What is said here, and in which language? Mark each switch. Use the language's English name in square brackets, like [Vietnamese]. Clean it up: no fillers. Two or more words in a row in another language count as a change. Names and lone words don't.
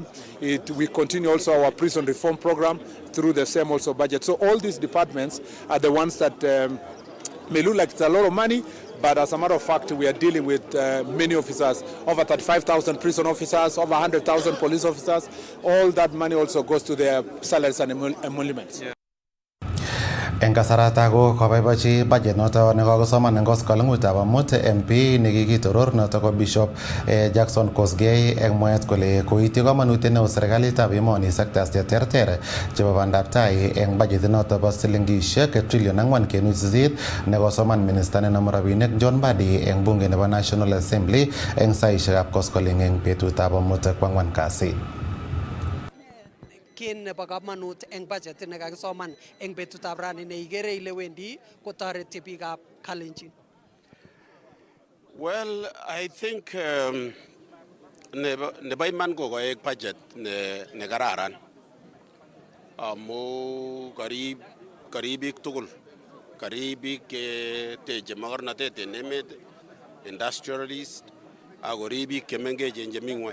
[English] We continue also our prison reform program through the same also budget. So all these departments are the ones that may look like it's a lot of money, but as a matter of fact, we are dealing with many officers, over 35,000 prison officers, over 100,000 police officers. All that money also goes to their salaries and emoluments. Yeah. [Kalenjin] En kasarata ko kabaibachi budget noto nekakosoman en koskoleng'utab amut MP nekikitoror noto ko Bishop Jackson Kosgei eng mwaet kole koityi komonutiet neo serikalitab emoni sectors cheterter chebo bandab tai eng budget noto bo silingishek 4.8 trillion nekosoman minister nenomu rabinik John Mbadi eng bunge nebo National Assembly eng saishekab koskoleng eng betutab amut kwang'wan kasi. Kin nebo kamanut eng budget nekakisoman eng betutab rani neikere ile wendi kotoreti biikab Kalenjin. [English] Well, I think [Kalenjin] nebo iman ko koek budget ne kararan amu karib biik tugul, karib biik teche makornatet en emet, industrialist ak korib biik chemengechen chemi ng'weny.